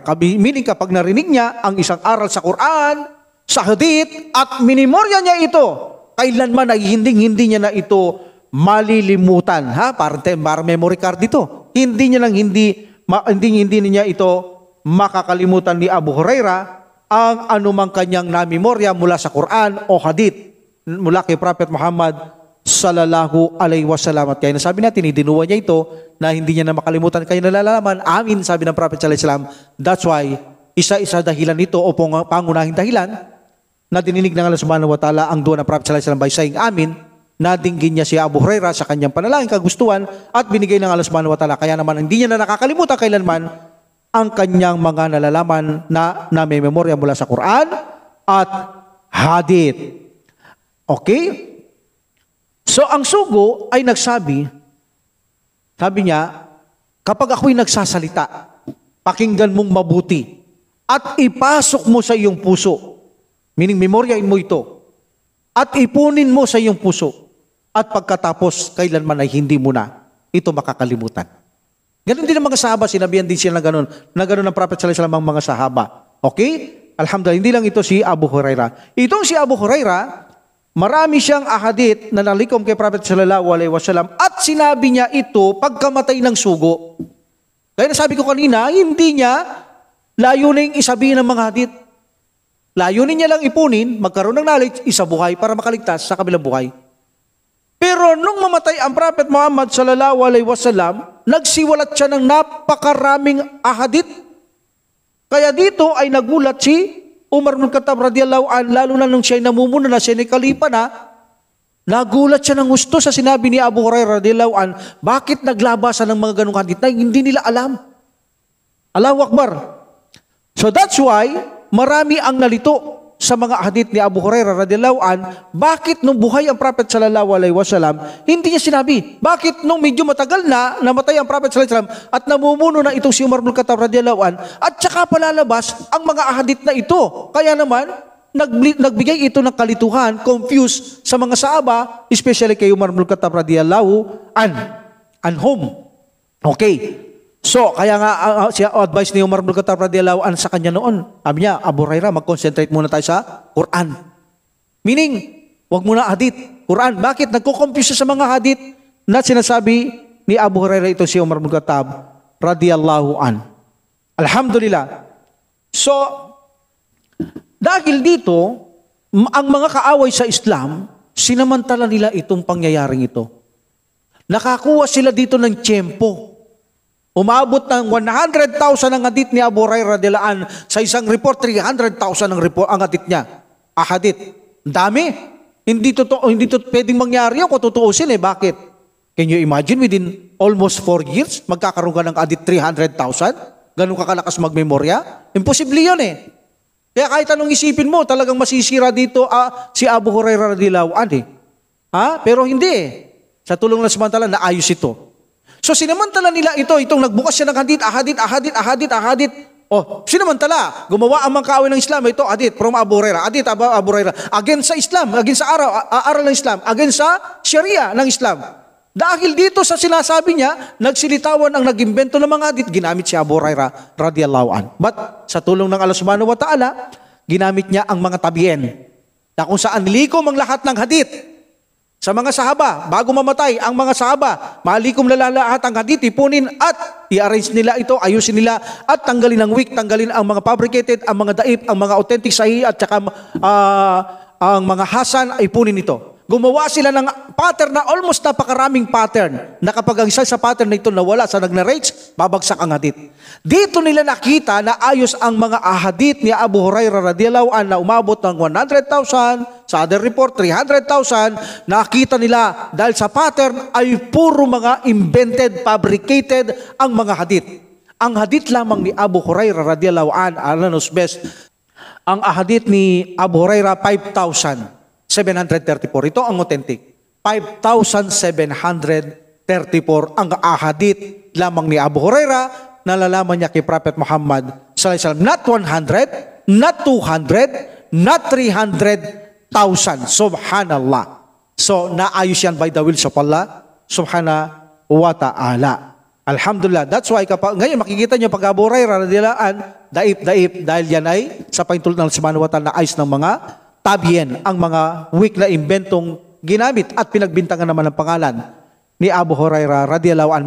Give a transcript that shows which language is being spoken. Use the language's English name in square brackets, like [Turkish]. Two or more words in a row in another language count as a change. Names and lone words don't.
[Filipino] Meaning kapag narinig niya ang isang aral sa Quran, sa hadith, at minimorya niya ito, kailanman ay hindi niya na ito malilimutan. Parang memory card dito. Hindi niya ito makakalimutan ni Abu Hurairah ang anumang kanyang namemorya mula sa Quran o hadith mula kay Prophet Muhammad [Arabic] صلى الله عليه وسلم. [Filipino] At kaya nasabi natin, idinuwa niya ito na hindi niya na makalimutan, kaya nalalaman. Amin, sabi ng Prophet [Arabic] صلى الله عليه وسلم. [English] That's why, [Filipino] isa-isa dahilan nito o pangunahing dahilan na dininig ng Allah [Arabic] سبحانه وتعالى [Filipino] ang dua ng Prophet [Arabic] صلى الله عليه وسلم [English] by saying [Filipino] amin, nadinggin niya si Abu Hurairah sa kanyang panalangin, kagustuhan, at binigay ng Allah [Arabic] سبحانه وتعالى. [Filipino] Kaya naman, hindi niya na nakakalimutan kailanman ang kanyang mga nalalaman na may memorya mula sa Quran at hadith. Okay? So, ang sugo ay nagsabi, sabi niya, kapag ako'y nagsasalita, pakinggan mong mabuti at ipasok mo sa iyong puso. Meaning, memoryain mo ito. At ipunin mo sa iyong puso. At pagkatapos, kailanman ay hindi mo na ito makakalimutan. Ganon din ang mga sahaba, sinabihan din sila na ganon ang Prophet sallallahu alaihi wasallam ang mga sahaba. Okay? Alhamdulillah, hindi lang ito si Abu Hurairah. Itong si Abu Hurairah, marami siyang ahadith na nalikom kay Prophet [Arabic] صلى الله عليه وسلم [Filipino] at sinabi niya ito pagkamatay ng sugo. Kaya nasabi ko kanina, hindi niya layuning isabihin ng mga hadith. Layunin niya lang ipunin, magkaroon ng knowledge, isabuhay para makaligtas sa kabilang buhay. Pero nung mamatay ang Prophet Muhammad [Arabic] صلى الله عليه وسلم, [Filipino] nagsiwalat siya ng napakaraming ahadith. Kaya dito ay nagulat si Umar bin Khattab [Arabic] رضي الله عنه, [Filipino] lalo na nung siya namumuno na, siya ni Khalifa na, nagulat siya ng gusto sa sinabi ni Abu Hurairah [Arabic] رضي الله عنه, [Filipino] bakit naglabasan ng mga ganung hadith na hindi nila alam? [Arabic] الله أكبر. [English] So that's why [Filipino] marami ang nalito sa mga hadith ni Abu Hurairah [Arabic] رضي الله عن, [Filipino] bakit nung buhay ang Prophet [Arabic] صلى الله عليه وسلم, [Filipino] hindi niya sinabi. Bakit nung medyo matagal na namatay ang Prophet [Arabic] صلى الله عليه وسلم [Filipino] at namumuno na itong si Umar ibn Khattab [Arabic] رضي الله عن, [Filipino] at saka palalabas ang mga hadith na ito. Kaya naman, nagbigay ito ng kalituhan, confused sa mga sahaba, especially kay Umar ibn Khattab [Arabic] رضي الله عنهم. [Filipino] Okay. So, kaya nga siya advice ni Umar ibn Khattab [Arabic] رضي الله عنه [Filipino] sa kanya noon. Sabi niya, Abu Hurairah, mag-concentrate muna tayo sa Quran. Meaning, wag muna hadith, Quran. Bakit? Nagko-confuse sa mga hadith na sinasabi ni Abu Hurairah ito si Umar ibn Khattab [Arabic] رضي الله عنه. [Filipino] Alhamdulillah. So, dahil dito, ang mga kaaway sa Islam, sinamantala nila itong pangyayaring ito. Nakakuha sila dito ng tiyempo. Umabot ng 100,000 ang hadith ni Abu Hurairah [Arabic] رضي الله عنه. [Filipino] Sa isang report, 300,000 ang hadith niya. Ahadith. Dami. Hindi to pwedeng mangyari kung tutuusin eh. Bakit? [English] Can you imagine within almost 4 years, [Filipino] magkakaroon ka ng hadith 300,000? Ganun ka kalakas magmemorya? Imposible yun eh. Kaya kahit anong isipin mo, talagang masisira dito si Abu Hurairah [Arabic] رضي الله عنه. [Filipino] Pero hindi eh. Sa tulong ng samantala, naayos ito. So sinamantala nila itong nagbukas siya ng hadith. Oh, sinamantala, gumawa ang mga kaaway ng Islam, ito hadith from Abu Hurairah, Abu Hurairah, against sa Islam, against sa aral ng Islam, against sa Sharia ng Islam. Dahil dito sa sinasabi niya, nagsilitawan ang nag-imbento ng mga hadith, ginamit si Abu Hurairah [Arabic] رضي الله عنه. [Filipino] But sa tulong ng Allah [Arabic] سبحانه وتعالى, [Filipino] ginamit niya ang mga tabi'in, na kung saan nilikom ang lahat ng hadith. Sa mga sahaba, bago mamatay ang mga sahaba, malikom lahat ang hadith, ipunin at i-arrange nila ito, ayusin nila at tanggalin ang weak, tanggalin ang mga fabricated, ang mga daif, ang mga authentic sahih at saka ang mga hasan, ipunin ito. Gumawa sila ng pattern na almost napakaraming pattern na kapag ang isa sa pattern na ito nawala sa nag-narrates, babagsak ang hadith. Dito nila nakita na ayos ang mga ahadith ni Abu Hurairah [Arabic] رضي الله عنه [Filipino] na umabot ng 100,000, sa [English] other report [Filipino] 300,000. Nakita nila dahil sa pattern ay puro mga [English] invented, fabricated [Filipino] ang mga hadith. Ang hadith lamang ni Abu Hurairah [Arabic] رضي الله عنه, [English] Allah knows best, [Filipino] ang ahadith ni Abu Hurairah 5,734. Ito ang authentic. 5,734 ang ahadith lamang ni Abu Hurairah na nalalaman niya kay Prophet Muhammad [Arabic] صلى الله عليه وسلم. [English] Not 100, not 200, not 300,000. Subhanallah. [Filipino] So, naayos yan [English] by the will of Allah [Arabic] سبحانه وتعالى. [Filipino] Alhamdulillah. [English] That's why [Filipino] ngayon makikita niyo pag Abu Hurairah [Arabic] رضي الله عنه, [Filipino] daip dahil yan ay sa paintulot ng [Arabic] سبحانه وتعالى [Filipino] na ayos ng mga tabi'in, ang mga weak na inventong ginamit at pinagbintangan naman ng pangalan ni Abu Hurairah [Arabic] رضي الله عنه.